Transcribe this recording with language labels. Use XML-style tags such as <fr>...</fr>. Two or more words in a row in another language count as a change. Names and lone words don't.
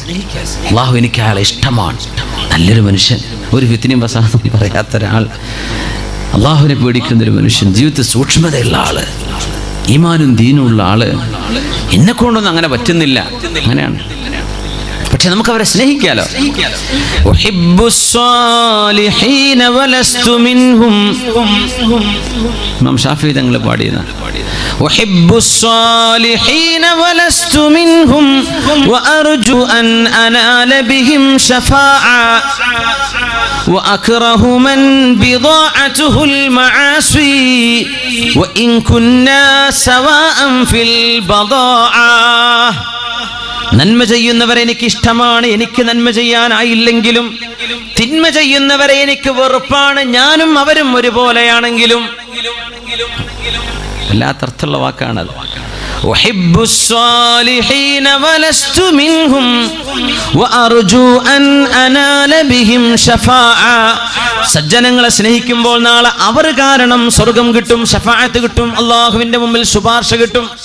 <ml>അല്ലാഹു എനിക്ക് അയാളെ ഇഷ്ടമാണ്, നല്ലൊരു മനുഷ്യൻ, ഒരു ഫിത്നയും ഫസാദും പറയാത്ത ഒരാൾ, അല്ലാഹുവിനെ പേടിക്കുന്നൊരു മനുഷ്യൻ, ജീവിതത്തിൽ സൂക്ഷ്മതയുള്ള ആള്, ഈമാനും ദീനും ഉള്ള ആള്. എന്നെ കൊണ്ടൊന്നും അങ്ങനെ പറ്റുന്നില്ല, അങ്ങനെയാണ്. പക്ഷെ നമുക്ക് അവരെ സ്നേഹിക്കാലോ. ഇമാം ഷാഫി തങ്ങൾ പാടിയതാണ്,</ml> <ar>وأكره من بضاعته المعاصي وإن كنا سواء في البضاعة.</ar> <ml>നന്മ ചെയ്യുന്നവരെ എനിക്ക് ഇഷ്ടമാണ്, എനിക്ക് നന്മ ചെയ്യാനായില്ലെങ്കിലും. തിന്മ ചെയ്യുന്നവരെ എനിക്ക് വെറുപ്പാണ്, ഞാനും അവരും ഒരുപോലെയാണെങ്കിലും. വല്ലാത്തർത്ഥമുള്ള വാക്കാണത്. സജ്ജനങ്ങളെ സ്നേഹിക്കുമ്പോൾ നാളെ അവർ കാരണം സ്വർഗം കിട്ടും, ശഫാഅത്ത് കിട്ടും, അല്ലാഹുവിന്റെ മുമ്പിൽ ശുപാർശ കിട്ടും.</ml>